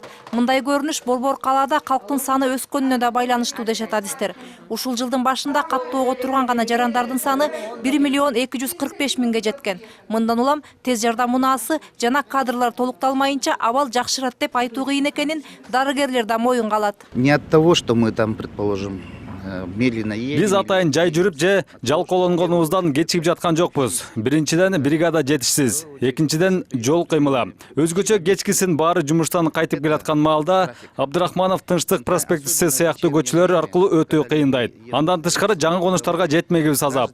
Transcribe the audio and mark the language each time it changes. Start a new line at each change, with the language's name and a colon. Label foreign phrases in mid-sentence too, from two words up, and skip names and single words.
Kyrgyz: Мындай көрүнүш Борбор калаада калктын саны өскөнүнө да байланыштуу дешет адистер. Ушул жылдын башында каттоого турган гана жарандардын саны 1 миллион 245 миңге жеткен. Мындан улам тез жардам унаасы жана кадрлар толукталмайынча абал жакшырат деп айтуу кыйын экенин дарыгерлер да моюнга алат.
Russian: Не от того, что мы там, предположим, медленно едем.
Kyrgyz: Биз атайын жай жүрүп же жалкоолонгонубуздан кечигип жаткан жокпуз. Биринчиден бригада жетишсиз, экинчиден жол кыймылы. Өзгөчө кечкисин баары жумуштан кайтып келаткан маалда Абдырахманов Тынчтык проспектиси сыяктуу көчөлөр аркылуу өтүү кыйындайт. Андан тышкары жаңы конуштарга жетмегибиз азап.